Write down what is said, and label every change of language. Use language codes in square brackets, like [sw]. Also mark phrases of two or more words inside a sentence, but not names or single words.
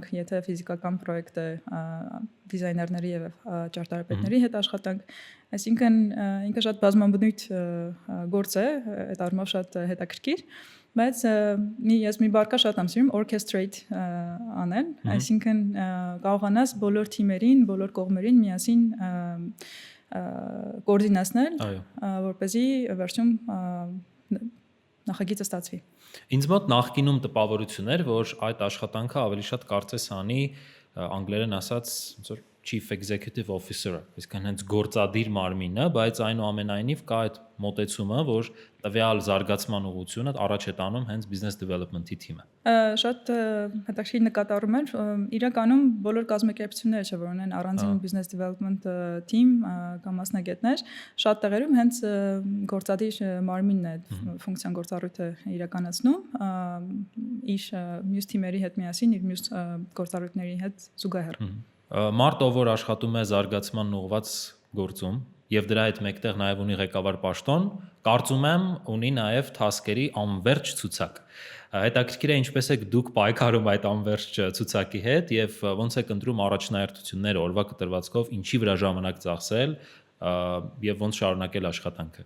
[hy] եթե ֆիզիկական պրոյեկտ է դիզայներների եւ ճարտարապետների հետ աշխատանք, այսինքն ինքը շատ բազմաբնույթ գործ է, այդ առումով շատ հետաքրքիր, բայց ես մի բառ կա շատ եմ սիրում orchestrate անել, այսինքն կարողանաս բոլոր թիմերին, բոլոր կողմերին միասին կոորդինացնել, որպեսզի վերջում նախագիծը ստացվի։ Ինձ մոտ նախկինում տպավորություն էր, որ այդ աշխատանքը ավելի շատ կարծես անի անգլերեն ասած ոնց որ [en] chief executive officer-ը, [hy] այսինքն հենց գործադիր մարմինը, բայց այնուամենայնիվ կա այդ մոտեցումը, որ տվյալ զարգացման ուղղությունը առաջ է տանում հենց [en] business development-ի [hy] թիմը։ Շատ հետաքրքիր նկատառում էր, իրականում բոլոր կազմակերպությունները, չէ՞ որ ունեն առանձին [en] business development team [hy] կամ մասնագետներ, շատ տեղերում հենց գործադիր մարմինն է ֆունկցիոն գործառույթը իրականացնում, իր մյուս թիմերի հետ միասին, իր մյուս գործառույթների հետ զուգահեռ։ Մարդ, ով որ աշխատում է զարգացման ուղղված գործում եւ դրա հետ մեկտեղ նաեւ ունի ղեկավար պաշտոն, կարծում եմ ունի նաեւ թասկերի անverջ ցուցակ։ Հետաքրքիր է ինչպես եք դուք պայքարում այդ անverջ ցուցակի հետ եւ ոնց եք ընտրում առաջնահերթությունները օրվա կտրվածքով, ինչի վրա ժամանակ ծախսել եւ ոնց շարունակել աշխատանքը։